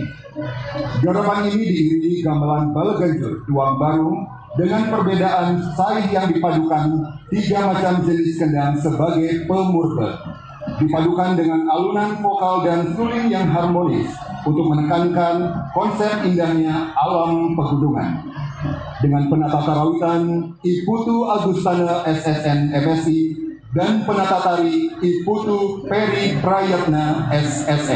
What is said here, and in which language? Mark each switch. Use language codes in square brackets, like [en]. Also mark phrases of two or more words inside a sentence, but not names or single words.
[id] Garapan ini diiringi gamelan Baleganjur Duang Baru dengan perbedaan saih yang dipadukan 3 macam jenis kendang sebagai pemurbe. Dipadukan dengan alunan vokal dan suling yang harmonis untuk menekankan konsep indahnya alam pegunungan. Dengan penata karawitan Iputu Agustana SSN FSI dan penata tari Iputu Peri Prayatna SSN.